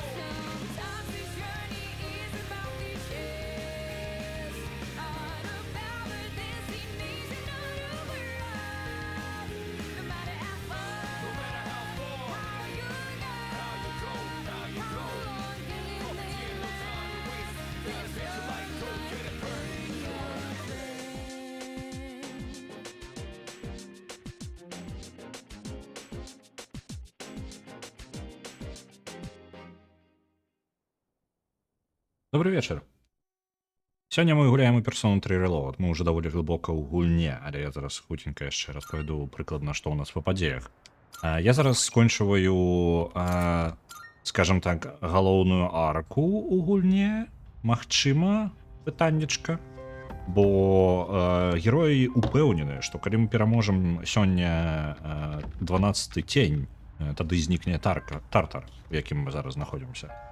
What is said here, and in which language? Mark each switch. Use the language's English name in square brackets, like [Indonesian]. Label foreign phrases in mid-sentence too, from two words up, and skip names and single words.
[English] Sometimes this journey is about cliches, not about the destination, not a world. No matter how far, No matter how far, how you how you go, how you how go. long can you Ain't live no time to waste. Gotta get your light, go get it burning. [Belarusian] Добрый вечар. Сёння мы гуляем у персону 3 Reload. Мы уже даволі глыбока ў гульне, але я зараз хуценька яшчэ распавяду прыкладна, што ў нас па падзеях. Я зараз скончваю, скажем так, галоўную арку ў гульне. Магчыма, пытаннечка. Бо героі упэўнены, што калі мы пераможам сёння 12-й цень, тады знікне тартар, у якім мы зараз знаходзімся.